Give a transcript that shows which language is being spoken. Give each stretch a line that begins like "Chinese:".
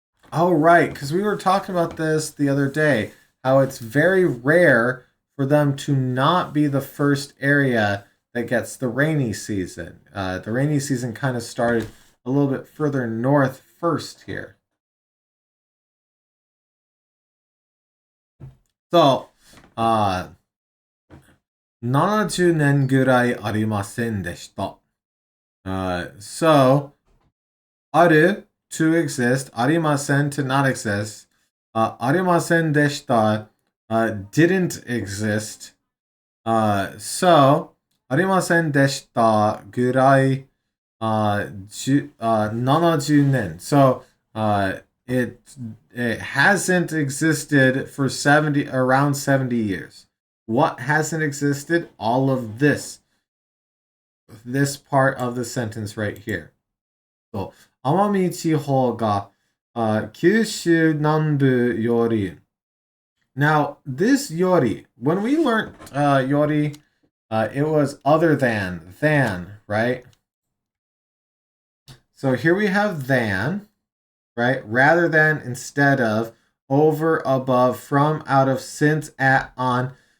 English: oh, right, because we were talking about this the other day, how it's very rare for them to not be the first area that gets the rainy season. The rainy season kind of started a little bit further north first here.
Japanese: So, 70年ぐらいありませんでした。So, ある
English: to exist, arimasen to not exist,
Japanese: arimasen deshita
English: didn't exist.
Japanese: So, arimasen deshita gurai 70 nen.
English: So, it hasn't existed for around 70 years. What hasn't existed? All of this part of the sentence right here.
Japanese: So, 奄美地方が、九州南部より.
English: Now, this yori, when we learned yori, it was other than, right? So here we have than, right? Rather than, instead of, over, above, from, out of, since, at, on.